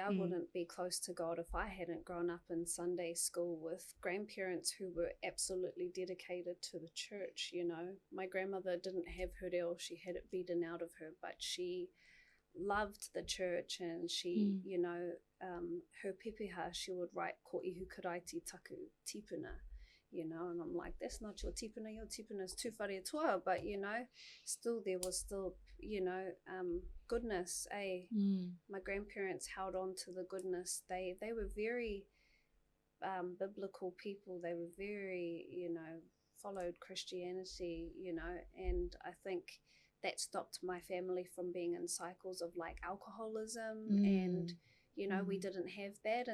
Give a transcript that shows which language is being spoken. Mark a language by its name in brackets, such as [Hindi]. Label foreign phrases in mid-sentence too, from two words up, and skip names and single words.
[English] I wouldn't be close to God if I hadn't grown up in Sunday school with grandparents who were absolutely dedicated to the church. My grandmother didn't have her reo, she had it beaten out of her, but she loved the church, and she, her pepeha, she would write [Māori] ko ihu karaiti taku tipuna, [English] and I'm like, that's not your tipuna is too whare toa, but still there was still, goodness, my grandparents held on to the goodness. They were very biblical people. They were very, followed Christianity, and I think that stopped my family from being in cycles of like alcoholism and we didn't have that.